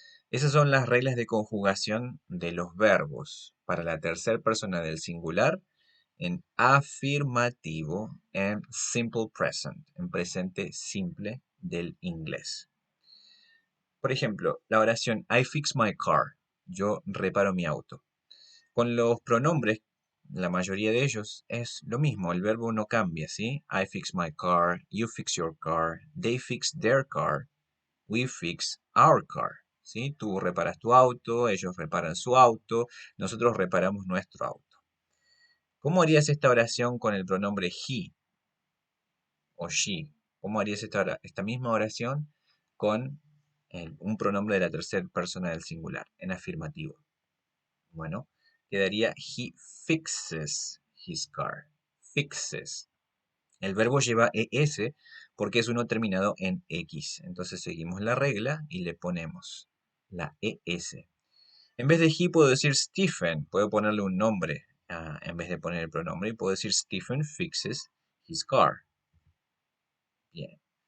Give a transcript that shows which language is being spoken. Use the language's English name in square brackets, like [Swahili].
[Spanish] Esas son las reglas de conjugación de los verbos para la tercera persona del singular en afirmativo, en simple present, en presente simple del inglés. Por ejemplo, la oración [English] I fix my car, [Spanish] yo reparo mi auto. Con los pronombres, la mayoría de ellos es lo mismo, el verbo no cambia, ¿sí? [English] I fix my car, you fix your car, they fix their car, we fix our car, ¿sí? [Spanish] Tú reparas tu auto, ellos reparan su auto, nosotros reparamos nuestro auto. ¿Cómo harías esta oración con el pronombre he o she? ¿Cómo harías esta misma oración con un pronombre de la tercera persona del singular, en afirmativo? Bueno, quedaría [English] he fixes his car. Fixes. [Spanish] El verbo lleva ES porque es uno terminado en X. Entonces seguimos la regla y le ponemos la ES. En vez de he puedo decir Stephen. Puedo ponerle un nombre en vez de poner el pronombre. Y puedo decir Stephen [English] fixes his car. [Spanish] Bien.